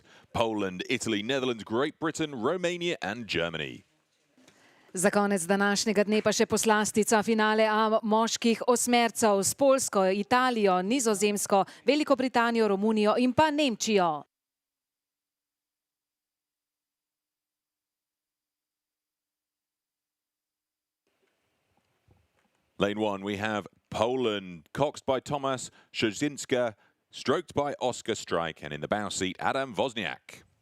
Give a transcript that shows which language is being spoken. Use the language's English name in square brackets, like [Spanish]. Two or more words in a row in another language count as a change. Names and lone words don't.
[English] Poland, Italy, Netherlands, Great Britain, Romania and Germany. [Slovenian] Za konec današnjega dne pa še poslastica finale A moških osmercev s Poljsko, Italijo, Nizozemsko, Veliko Britanijo, Romunijo in pa Nemčijo. [English] Lane 1, we have Poland, coxed by Tomasz Szczecinska, stroked by Oskar Strike, and in the bow seat, Adam Wozniak.